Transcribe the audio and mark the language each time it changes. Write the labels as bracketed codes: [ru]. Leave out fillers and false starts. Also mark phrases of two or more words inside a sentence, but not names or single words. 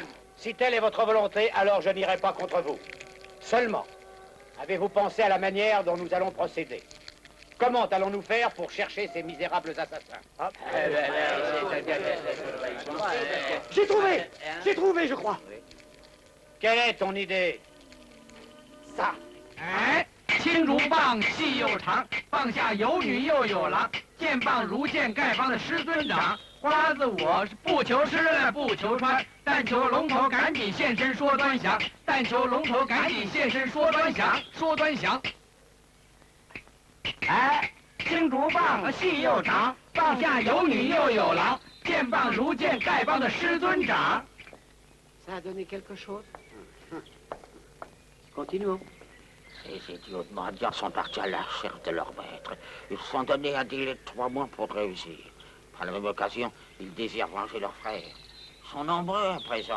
[fr] Si telle est votre volonté, alors je n'irai pas contre vous. Seulement, avez-vous pensé à la manière dont nous allons procéder? Comment allons-nous faire pour chercher ces misérables assassins? J'ai trouvé, je crois. Quelle est ton idée? Ça. [zh] 青竹棒细又长，棒下有女又有郎，剑棒如剑丐帮的师尊长。花子我是不求吃不求穿，但求龙头赶紧现身说端详，但求龙头赶紧现身说端详，说端详。哎，青竹棒细又长，棒下有女又有郎，剑棒如剑丐帮的师尊长。 [fr] Ça a donné quelque chose? Continuons. Ces idiots de mendiants sont partis à la recherche de leur maître. Ils se sont donné un délai de 3 mois pour réussir. Par la même occasion, Ils désirent venger leurs frères. Ils sont nombreux à présent.